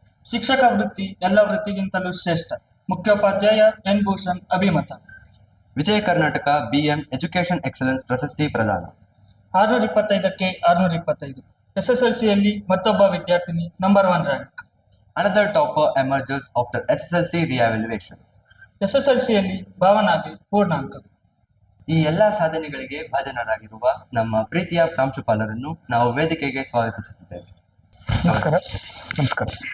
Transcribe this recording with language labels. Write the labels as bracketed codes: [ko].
[kn] ಶಿಕ್ಷಕ ವೃತ್ತಿ ಎಲ್ಲ ವೃತ್ತಿಗಿಂತಲೂ ಶ್ರೇಷ್ಠ. ಮುಖ್ಯೋಪಾಧ್ಯಾಯ ಎನ್ ಭೂಷಣ್ ಅಭಿಮತ. Vijaya Karnataka BM education excellence ಪ್ರಶಸ್ತಿ ಪ್ರದಾನ. 625ಕ್ಕೆ 625. SSLCಯಲ್ಲಿ ಮತ್ತೊಬ್ಬ ವಿದ್ಯಾರ್ಥಿನಿ number 1 rank. [en] Another topper emerges after SSLC re-evaluation. [kn] SSLCಯಲ್ಲಿ ಭಾವನಾಗೆ ಪೂರ್ಣಾಂಕ. ಈ ಎಲ್ಲ ಸಾಧನೆಗಳಿಗೆ ಭಾಜನರಾಗಿರುವ ನಮ್ಮ ಪ್ರೀತಿಯ ಪ್ರಾಂಶುಪಾಲರನ್ನು ನಾವು ವೇದಿಕೆಗೆ ಸ್ವಾಗತಿಸುತ್ತಿದ್ದೇವೆ. ನಮಸ್ಕಾರ. ನಮಸ್ಕಾರ.